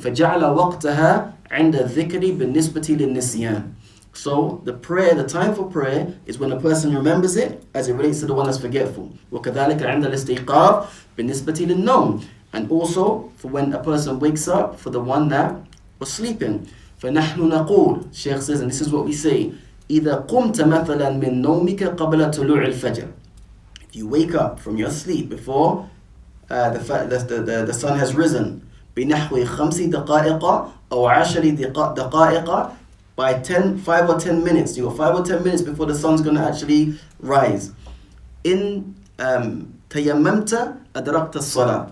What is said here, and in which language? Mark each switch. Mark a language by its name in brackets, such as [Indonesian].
[Arabic] فَجَعْلَ وَقْتَهَا عِنْدَ الذِّكْرِ بِالنِّسْبَةِ لِلنِّسْيَانِ. [English] So the prayer, the time for prayer is when a person remembers it as it relates to the one that's forgetful. [Arabic] وَكَذَلِكَ عِنْدَ الْإِسْتِيقَاظِ بِالنِّسْبَةِ لِلنَّوْمِ. [English] And also for when a person wakes up for the one that was sleeping. [Arabic] فَنَحْنُ نَقُولُ, [English] Shaykh says, and this is what we say, [Arabic] إِذَا قُمْتَ مَثَلًا مِّن نَوْمِكَ قَبْلَ طُلُوعِ الْفَجْرِ. [English] If you wake up from your sleep before the sun has risen, [Arabic] بِنَحْوِ خَمْسِ دَقَائِقَ أَوْ عَشَرِ دَقَائِقَ, [English] by 5 or 10 minutes. You got 5 or 10 minutes before the sun's going to actually rise. [Arabic] In tayammamta adrakta as-salah.